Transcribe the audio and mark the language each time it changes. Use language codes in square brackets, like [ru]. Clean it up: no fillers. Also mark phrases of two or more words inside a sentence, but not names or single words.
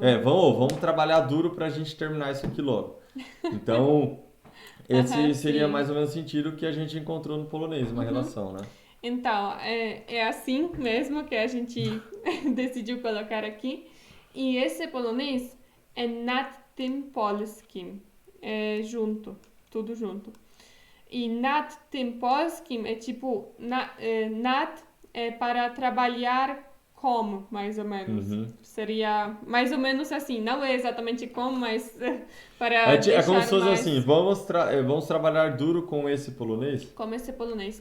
[pt] Vamos trabalhar duro pra gente terminar isso aqui logo. Então, esse seria sim. mais ou menos o sentido que a gente encontrou no polonês, uma relação, né? Então, é assim mesmo que a gente decidiu colocar aqui. E esse polonês é [pl] nad tym polskim. [pt] É junto, tudo junto. E [pl] nad tym polskim [pt] é tipo, nad é para trabalhar com, mais ou menos. Seria mais ou menos assim, não é exatamente com, mas para É como deixar se fosse mais... assim, vamos trabalhar duro com esse polonês? Com esse polonês.